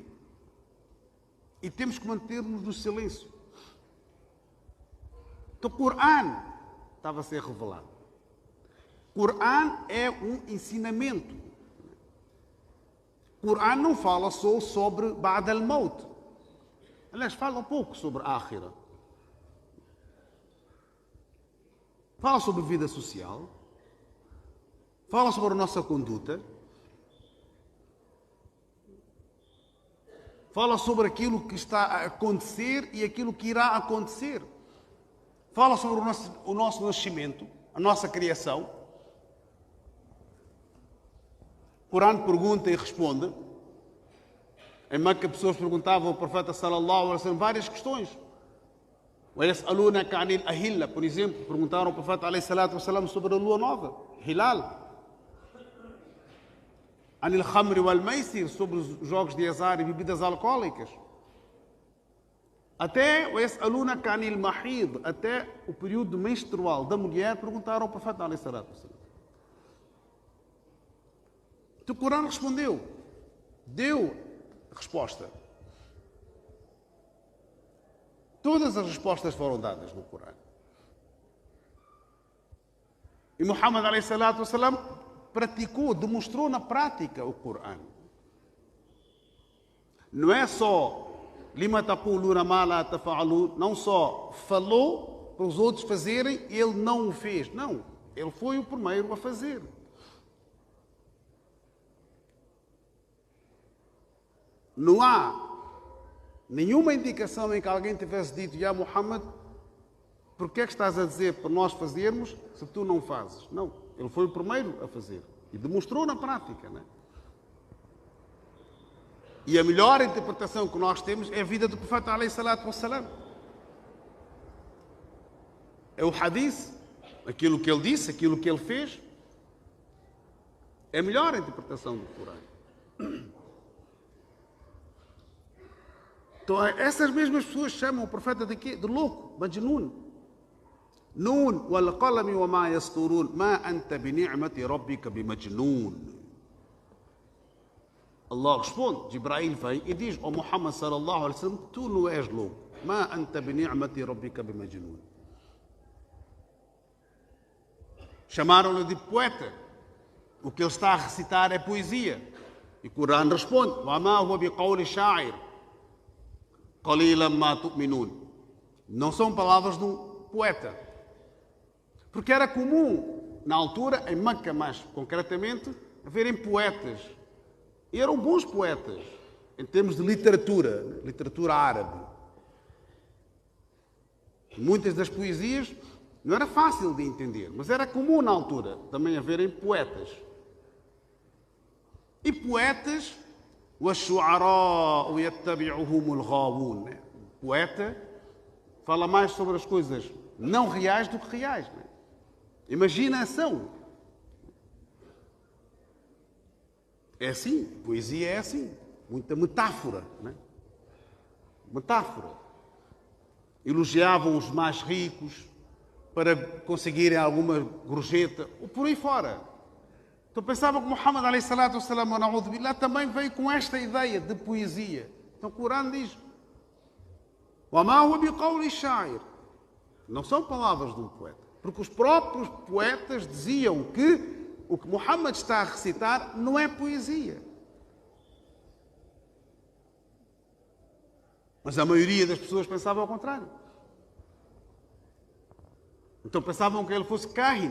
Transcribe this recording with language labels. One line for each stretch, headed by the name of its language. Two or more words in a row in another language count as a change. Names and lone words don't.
Portuguese: E temos que manter-nos no silêncio. Então o Corão estava a ser revelado. O Corão é um ensinamento. O Corão não fala só sobre
Arabic: بعد الموت.
Portuguese: Aliás, fala um pouco sobre a Akhira. Fala sobre vida social. Fala sobre a nossa conduta. Fala sobre aquilo que está a acontecer e aquilo que irá acontecer. Fala sobre o nosso nascimento, a nossa criação. O Corão pergunta e responde. Em Meca, pessoas perguntavam ao profeta
Arabic: صلى الله عليه وسلم
Portuguese: várias questões.
Arabic: وَيَسْأَلُونَكَ عَنِ الْأَهِلَّةِ,
Portuguese: por exemplo, perguntaram ao profeta
Arabic: عليه الصلاة والسلام
Portuguese: sobre a lua nova, Hilal.
Arabic: عن الخمر والميسر,
Portuguese: sobre os jogos de azar e bebidas alcoólicas. Até
Arabic: وَيَسْأَلُونَكَ عَنِ الْمَحِيض,
Portuguese: até o período menstrual da mulher, perguntaram ao profeta
Arabic: عليه الصلاة والسلام.
Portuguese: Então o Corão respondeu, deu resposta. Todas as respostas foram dadas no Corão. E Muhammad
Arabic: عليه الصلاة والسلام
Portuguese: praticou, demonstrou na prática o Corão. Não é só
Arabic: لم تقولون ما لا تفعلون,
Portuguese: não só falou para os outros fazerem, ele não o fez. Não, ele foi o primeiro a fazer. Não há nenhuma indicação em que alguém tivesse dito: Ya Muhammad, por que é que estás a dizer para nós fazermos se tu não fazes? Não, ele foi o primeiro a fazer e demonstrou na prática, não é? E a melhor interpretação que nós temos é a vida do profeta
Arabic: عليه الصلاة والسلام.
Portuguese: É o hadith, aquilo que ele disse, aquilo que ele fez. É a melhor interpretação do Corão. Então, essas mesmas pessoas chamam o profeta de quê? De louco, Majnun.
Arabic: ن والقلم وما يسطرون ما أنت بنعمة ربك بمجنون.
Portuguese: Allah responde, Jibrail vem e diz ao Muhammad
Arabic: صلى الله عليه وسلم,
Portuguese: tu não és louco.
Arabic: ما أنت بنعمة ربك بمجنون.
Portuguese: Chamaram-no de poeta. O que ele está a recitar é poesia. E o Corão responde,
Arabic: وما هو بقول شاعر. قليلا ما تؤمنون.
Portuguese: Não são palavras de um poeta. Porque era comum, na altura, em Meca mais concretamente, haverem poetas. E eram bons poetas, em termos de literatura, literatura árabe. Muitas das poesias não era fácil de entender, mas era comum na altura também haverem poetas. E poetas,
Arabic: وَالشُّعَرَاءُ يَتَّبِعُهُمُ الْغَاوُونَ.
Portuguese: Poeta fala mais sobre as coisas não reais do que reais. Não é? Imaginação. É assim, poesia é assim. Muita metáfora. Não é? Metáfora. Elogiavam os mais ricos para conseguirem alguma gorjeta, ou por aí fora. Então pensavam que Muhammad
Arabic: عليه الصلاة والسلام
Portuguese: também veio com esta ideia de poesia. Então o Corão diz,
Arabic: وَمَا هُوَ بِقَوْلِ الشَّاعِرِ.
Portuguese: Não são palavras de um poeta. Porque os próprios poetas diziam que o que Muhammad está a recitar não é poesia. Mas a maioria das pessoas pensava ao contrário. Então pensavam que ele fosse kahin.